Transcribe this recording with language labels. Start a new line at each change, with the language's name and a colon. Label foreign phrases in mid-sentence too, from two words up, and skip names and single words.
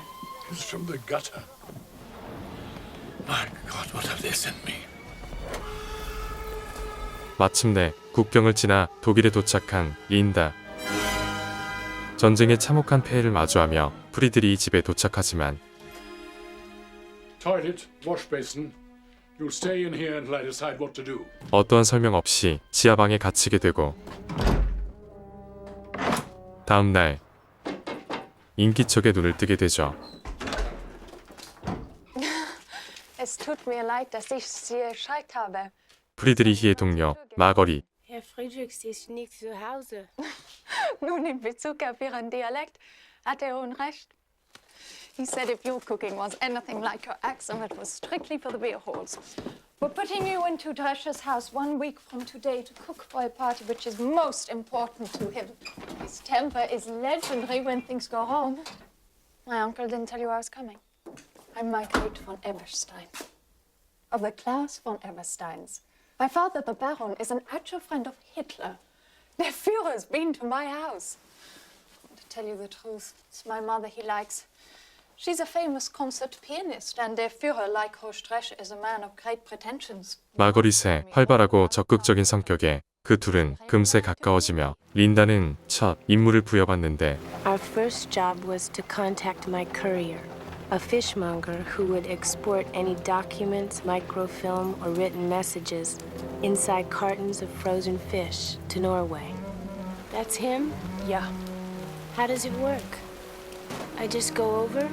English: It's from the gutter. My God, what have they sent me?
Korean: 마침내 국경을 지나 독일에 도착한 린다. 전쟁의 참혹한 폐해를 마주하며 프리들이 집에 도착하지만
English: Toilet, wash basin. You'll stay in here until I decide what to do.
Korean: 어떠한 설명 없이 지하방에 갇히게 되고 다음 날 인기척에 눈을 뜨게 되죠.
German: Es tut mir leid, dass ich Sie erschreckt habe.
Korean: 프리드리히의 동료 마거리.
German: Herr Friedrichs ist nicht zu Hause. Nun, in Bezug auf Ihren Dialekt hat er Unrecht.
English: He said if your cooking was anything like your accent, it was strictly for the beer halls. We're putting you into Drescher's house 1 week from today to cook for a party which is most important to him. His temper is legendary when things go wrong. My uncle didn't tell you I was coming. I'm Marguerite von Eberstein, of the class von Ebersteins. My father, the Baron, is an actual friend of Hitler.
German: Der Führer's
English: been to my house. To tell you the truth, it's my mother he likes. She's a famous concert pianist, and
German: der Führer,
English: like Horst Drescher, is a man of great pretensions.
Korean: 마거릿의 활발하고 적극적인 성격에 그 둘은 금세 가까워지며 린다는 첫 임무를 부여받는데
English: Our first job was to contact my courier, a fishmonger who would export any documents, microfilm, or written messages inside cartons of frozen fish to Norway. That's him? Yeah. How does it work? I just go over?